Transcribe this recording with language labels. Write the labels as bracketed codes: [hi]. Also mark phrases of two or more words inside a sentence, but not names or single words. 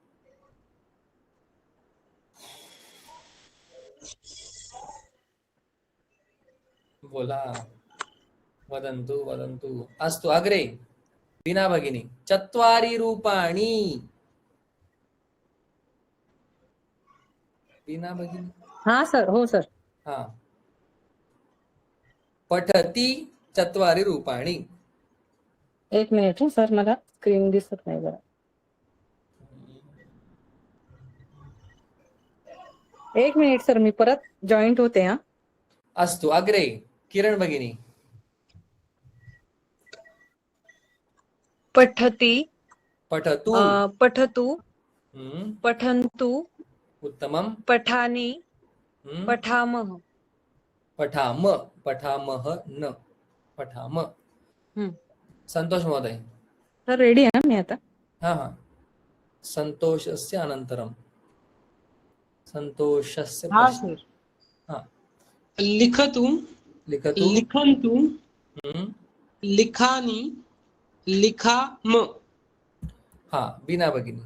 [sa] बोला, वदन्तु, वदन्तु। अस्तु, अग्रे वीणा भगिनी, चत्वारि रूपाणि। वीणा भगिनी, [mr] हा सर, हो सर. हा, [sa] पठति चत्वारि रूपाणि. [mr] एक मिनिट सर, मला स्क्रीन दिसत नाही जरा. एक मिनिट सर, मी परत जॉईंट होते हा. [sa] अस्तु अग्रे किरण भगिनी. पठति पठतु. पठतु हम्म, पठन्तु उत्तमं. पठानि हम्म, पठामः. पठाम पठामः न पठाम. हम्म. संतोष महोदय. [mr] सर रेडी आहे मी आता. हा हा. [sa] संतोषस्य अनन्तरं संतोषस्य [mr] हा [sa] पश्चात्. [mr] सर. हा, [sa] लिखतु लिखतु. लिखन्तु हम्म, लिखानि लिखाम. हा, बीना भगिनी.